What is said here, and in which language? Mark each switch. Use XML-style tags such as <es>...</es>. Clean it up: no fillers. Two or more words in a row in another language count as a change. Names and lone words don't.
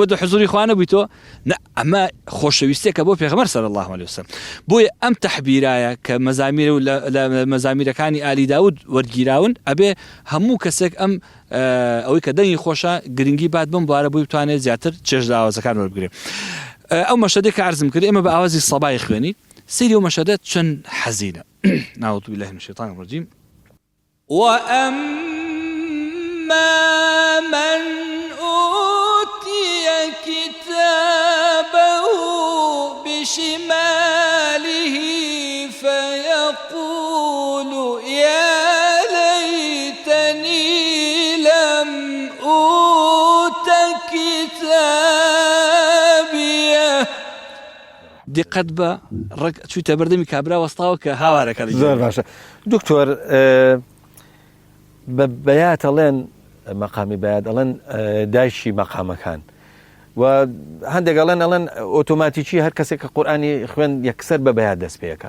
<ckb>دە حزوری خوانە بووی تۆ ئەمە خۆشەویستێکە بۆ پێغەمبەر</ckb> <ar>صلی الله عليه وسلم</ar> <ckb>بۆیە ئەم تەحبیرایە کە مەزامیر و لە مەزامیرەکانی ئالی داود وەرگیراون ئەبێ هەموو کەسێک ئەم ئەوەی کە دەنگی خۆشە گرنگی بات بم بوارە بووی بتوانێت زیاتر چێژ لە ئاوازەکان وەربگرێ ئەو مەشەدێک کە عەرزم کرد ئێمە بە ئاوازی سەبای خوێنی سەیری ئەو مەشەدەت چەند حەزینە</ckb> <ar>أعوذ بالله من الشيطان الرجيم وأما من أوتي كتابه بشماله فيقول يا ليتني لم أوت كتابيه</ar> <ckb>دقت بە چوویتە بەردەمی کابرا وەستاوە کە هاوارەکە زۆر باشە دکتۆر بەیات ئەڵێن مەقامی بەیات ئەڵێن دایشی مەقامەکان و هەندێک ئەڵێن ئۆتۆماتیکی هەر کەسێک کە قورئانی خوێن یەکسەر بە بەیات دەست پێەکە</ckb>